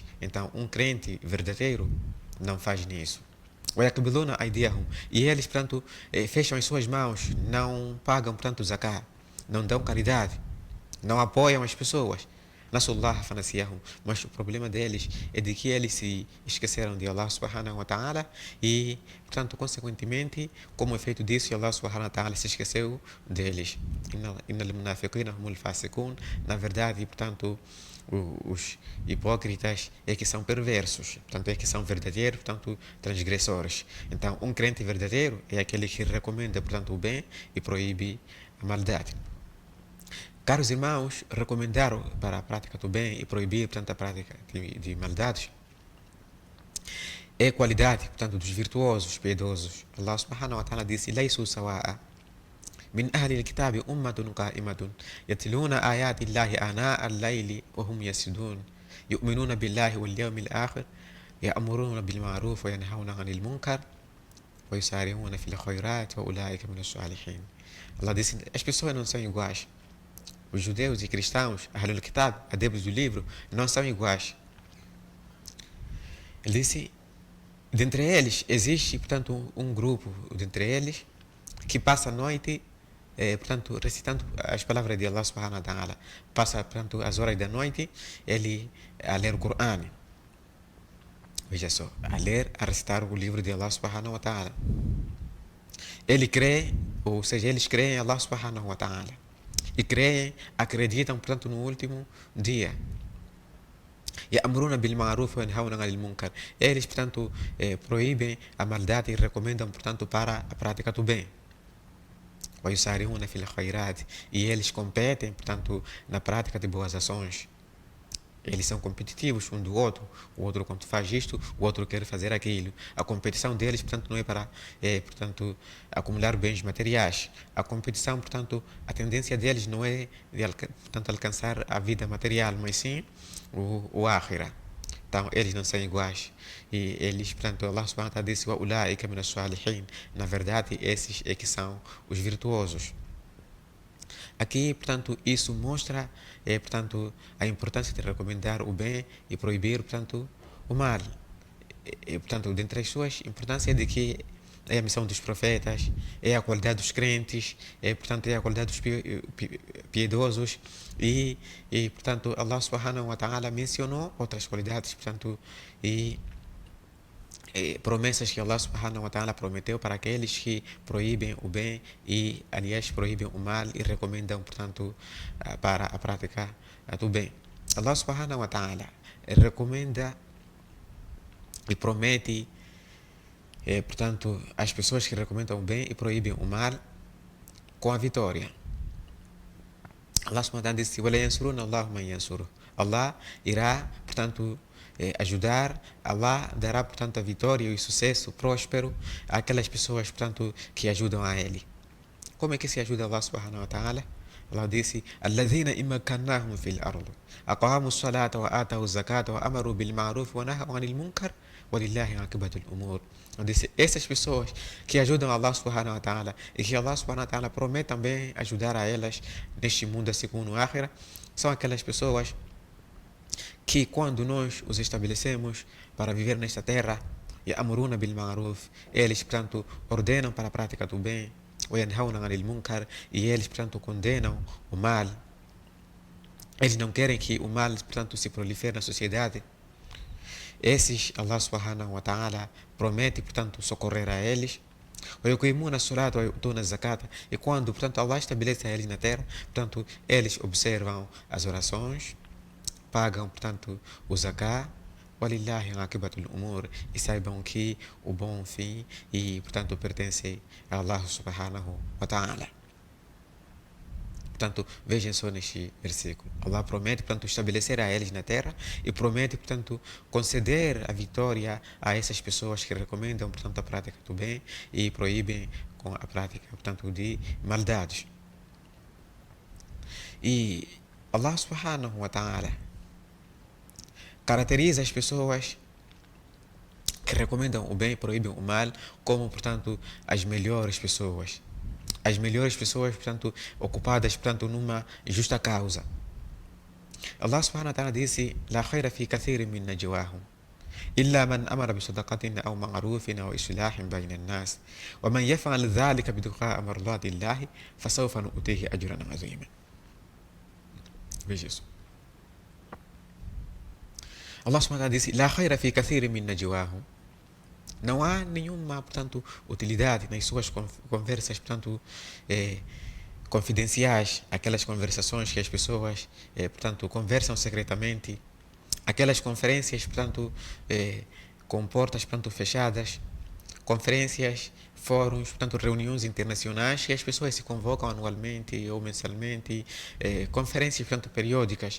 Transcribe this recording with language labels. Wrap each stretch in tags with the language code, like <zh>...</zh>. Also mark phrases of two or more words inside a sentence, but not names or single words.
<pt>Então, um crente verdadeiro não faz nisso. E eles, portanto, fecham as suas mãos, não pagam, portanto, zakat, não dão caridade, não apoiam as pessoas.</pt> <ar>نسوا الله فنسيهم.</ar> <pt>Mas o problema deles é de que eles se esqueceram de</pt> <ar>الله سبحانه وتعالى</ar> <pt>e, portanto, consequentemente, como efeito disso,</pt> <ar>الله سبحانه وتعالى</ar> <pt>se esqueceu deles.</pt> <ar>إن المنافقين هم الفاسقون.</ar> <pt>Na verdade, portanto, os hipócritas é que são perversos, portanto, é que são verdadeiros, portanto, transgressores. Então, um crente verdadeiro é aquele que recomenda, portanto, o bem e proíbe a maldade. Caros irmãos, recomendar para a prática do bem e proibir, portanto, a prática de maldades é qualidade, portanto, dos virtuosos, piedosos.</pt> <ar>الله سبحانه وتعالى disse: "ليسوا سواء من أهل الكتاب أمة قائمة يتلون آيات الله آناء الليل وهم يسجدون يؤمنون بالله واليوم الآخر يأمرون بالمعروف وينهون عن المنكر ويسارعون في الخيرات وأولئك من الصالحين."</ar> <pt>Allah disse: as pessoas não são iguais. Os judeus e cristãos,</pt> <ar>أهل الكتاب,</ar> <pt>adeptos do livro, não são iguais. Ele disse: dentre eles existe, portanto, um grupo dentre eles que passa a noite, portanto, recitando as palavras de</pt> <ar>الله سبحانه وتعالى.</ar> <pt>Passa, portanto, as horas da noite ele a ler o Corão. Veja só, a recitar o livro de</pt> <ar>الله سبحانه وتعالى.</ar> <pt>Ele crê, ou seja, eles creem em</pt> <ar>الله سبحانه وتعالى.</ar> <pt>E creem, acreditam, portanto, no último dia.</pt> <ar>يأمرون بالمعروف وينهون عن المنكر.</ar> <pt>Eles, portanto, proíbem a maldade e recomendam, portanto, para a prática do bem.</pt> <ar>ويسارعون في الخيرات,</ar> <pt>e eles competem, portanto, na prática de boas ações. Eles são competitivos um do outro. O outro, quando faz isto, o outro quer fazer aquilo. A competição deles, portanto, não é para portanto, acumular bens materiais. A competição, portanto, a tendência deles não é de portanto, alcançar a vida material, mas sim o ákhira. Então, eles não são iguais. E eles, portanto,</pt> <ar>الله سبحانه وتعالى disse: وَأُولَٰئِكَ مِنَ الصَّالِحِينَ.</ar> <pt>Na verdade, esses é que são os virtuosos. Aqui, portanto, isso mostra, portanto, a importância de recomendar o bem e proibir, portanto, o mal. Portanto, dentre as suas importâncias de que é a missão dos profetas, é a qualidade dos crentes, portanto, é a qualidade dos piedosos portanto,</pt> <ar>الله سبحانه وتعالى</ar> <pt>mencionou outras qualidades, portanto, promessas que</pt> <ar>الله سبحانه وتعالى</ar> <pt>prometeu para aqueles que proíbem o bem e, aliás, proíbem o mal e recomendam, portanto, para a prática do bem.</pt> <ar>الله سبحانه وتعالى</ar> <pt>recomenda e promete, portanto, as pessoas que recomendam o bem e proíbem o mal com a vitória.</pt> <ar>الله سبحانه وتعالى disse: وَلَا يَنْصُرُونَ اللَّهُ مَنْ يَنْصُرُهُ.</ar> <pt>Allah irá, portanto, ajudar, Allah dará, portanto, a vitória e o sucesso próspero àquelas pessoas, portanto, que ajudam a Ele. Como é que se ajuda</pt> <ar>الله سبحانه وتعالى?</ar> <pt>Allah disse:</pt> <ar>الَّذِينَ إِن مَّكَّنَّاهُمْ فِي الْأَرْضِ أَقَامُوا الصَّلَاةَ وَآتَوُا الزَّكَاةَ وَأَمَرُوا بِالْمَعْرُوفِ وَنَهَوْا عَنِ الْمُنكَرِ وَلِلَّهِ عَاقِبَةُ الْأُمُورِ.</ar> <pt>Disse: essas pessoas que ajudam</pt> <ar>الله سبحانه وتعالى</ar> <pt>e que</pt> <ar>الله سبحانه وتعالى</ar> <pt>promete também ajudar a elas neste mundo segundo o Akhira, são aquelas pessoas que, quando nós os estabelecemos para viver nesta terra,</pt> <ar>يَأْمُرُونَ بِالْمَعْرُوفِ,</ar> <pt>eles, portanto, ordenam para a prática do bem,</pt> <ar>وَيَنْهَوْنَ عَنِ الْمُنكَرِ,</ar> <pt>e eles, portanto, condenam o mal. Eles não querem que o mal, portanto, se prolifere na sociedade. Esses,</pt> <ar>الله سبحانه وتعالى</ar> <pt>promete, portanto, socorrer a eles.</pt> <ar>وَيُقِيمُونَ الصَّلَاةَ وَيُؤْتُونَ الزَّكَاةَ,</ar> <pt>e quando, portanto, Allah estabelece a eles na terra, portanto, eles observam as orações, pagam, portanto, o zakah,</pt> <ar>وَلِلَّهِ عَاقِبَةُ الْأُمُورِ,</ar> <pt>e saibam que o bom fim e, portanto, pertence a</pt> <ar>الله سبحانه وتعالى.</ar> <pt>Portanto, vejam só neste versículo. Allah promete, portanto, estabelecer a eles na terra e promete, portanto, conceder a vitória a essas pessoas que recomendam, portanto, a prática do bem e proíbem com a prática, portanto, de maldades. E</pt> <ar>الله سبحانه وتعالى</ar> <pt>caracteriza as pessoas que recomendam o bem e proíbem o mal como, portanto, as melhores pessoas. As melhores pessoas, portanto, ocupadas, portanto, numa justa causa.</pt> <ar>الله سبحانه وتعالى disse: لا خير في كثير من نجواهم إلا من أمر بصدقة أو معروف أو إصلاح بين الناس ومن يفعل ذلك ابتغاء مرضات الله فسوف نؤتيه أجرا عظيما.</ar> <pt>Veja isso.</pt> <ar>الله سبحانه وتعالى disse: لا خير في كثير من نجواهم.</ar> <pt>Não há nenhuma, portanto, utilidade nas suas conversas, portanto, confidenciais, aquelas conversações que as pessoas, portanto, conversam secretamente, aquelas conferências, portanto, com portas, portanto, fechadas, conferências, fóruns, portanto, reuniões internacionais que as pessoas se convocam anualmente ou mensalmente, conferências, portanto, periódicas.</pt>